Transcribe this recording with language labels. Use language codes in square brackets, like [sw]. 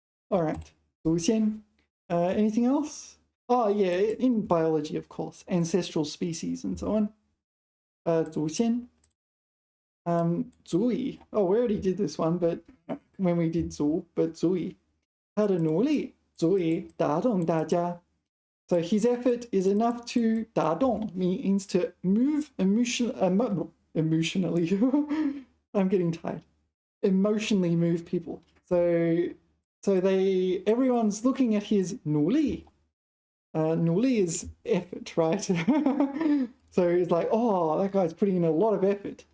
[en] All right, 祖先. Anything else? Oh yeah, in biology, of course, ancestral species and so on. [zh] 祖先.足以. [en] Oh, we already did this one, but when we did 足, but 足以. [zh] 他的努力足以打动大家. [en] So his effort is enough to [zh] 打动 [en] means to move emotionally. I'm getting tired. Emotionally move people. So everyone's looking at his 努力. 努力 is effort, right? So it's like, oh, that guy's putting in a lot of effort.